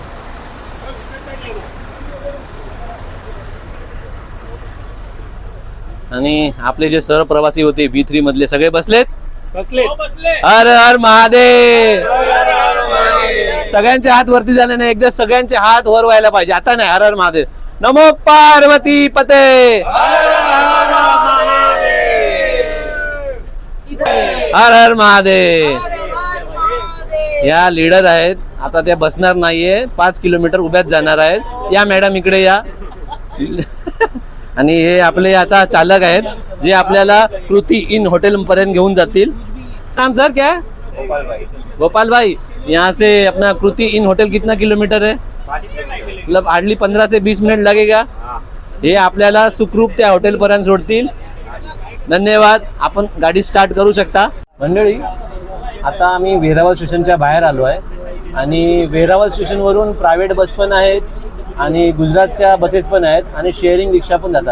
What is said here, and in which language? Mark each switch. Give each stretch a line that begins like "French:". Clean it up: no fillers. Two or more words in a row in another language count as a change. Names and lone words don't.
Marathi: आणि आपले जे सहप्रवासी होते B3 मधले सगळे बसलेत. हर हर महादेव. सगळ्यांचे हात वरती झाले नाही, एकदा सगळ्यांचे हात वर व्हायला पाहिजे. आता नाही. हर हर महादेव. नमो पार्वती पते. हर हर महादेव. या लीडर आहेत, आता त्या बसणार नाहीये, 5 किलोमीटर उभ्याच जाणार आहेत. या मॅडम इकडे या. आणि हे आपले आता चालक आहेत जे आपल्याला कृती इन हॉटेल पर्यंत घेऊन जातील.
Hindi: नाम सर क्या है? गोपाल भाई. यहाँ से अपना कृति इन होटल कितना किलोमीटर है? मतलब हार्डली 15 से 20 मिनिट लगेगा.
Marathi: हे आपल्याला सुखरूप त्या हॉटेल पर्यंत सोडतील. धन्यवाद. आपण गाडी स्टार्ट करू शकता. मंडळी, आता आम्ही वेरावळ स्टेशनच्या बाहेर आलो आहे. आणि वेरावळ स्टेशनवरून प्रायव्हेट बस पण आहेत आणि गुजरातच्या बसेस पण आहेत आणि शेअरिंग रिक्षा पण जातात.